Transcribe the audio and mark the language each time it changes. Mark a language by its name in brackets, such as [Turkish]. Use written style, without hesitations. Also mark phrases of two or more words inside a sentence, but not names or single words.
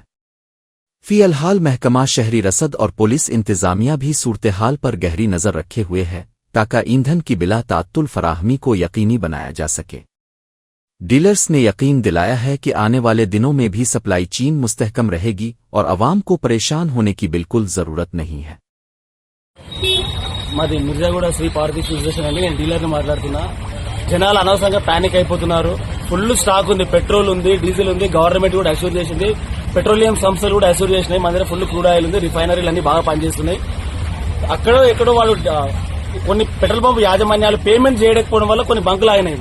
[Urdu] فی الحال محکمہ شہری رسد اور پولیس انتظامیہ بھی صورتحال پر گہری نظر رکھے ہوئے ہے تاکہ ایندھن کی بلا تعطل فراہمی کو یقینی بنایا جا سکے۔ ڈیلرز نے یقین دلایا ہے کہ آنے والے دنوں میں بھی [English] supply chain [Urdu] مستحکم رہے گی اور عوام کو پریشان ہونے کی بالکل ضرورت نہیں ہے۔ [Telugu] మాది మిర్జాగూడ శ్రీ పార్వతీ ఫుడ్ స్టేషన్ అండి. నేను డీలర్ని మాట్లాడుతున్నా. జనాలు అనవసరంగా పానిక్ అయిపోతున్నారు. [English] full stock [Telugu] ఉంది, పెట్రోల్ ఉంది, డీజిల్ ఉంది, గవర్నమెంట్ కూడా అష్యూర్ చేసింది, పెట్రోలియం సంస్థలు కూడా అష్యూర్ చేసినాయి. మన దగ్గర [English] full crude oil [Telugu] ఉంది, రిఫైనరీలు అన్ని బాగా పనిచేస్తున్నాయి. అక్కడో ఎక్కడో వాళ్ళు కొన్ని [English] petrol pump [Telugu] యాజమాన్యాలు పేమెంట్ చేయకపోవడం వల్ల కొన్ని బంకులు ఆగినాయి.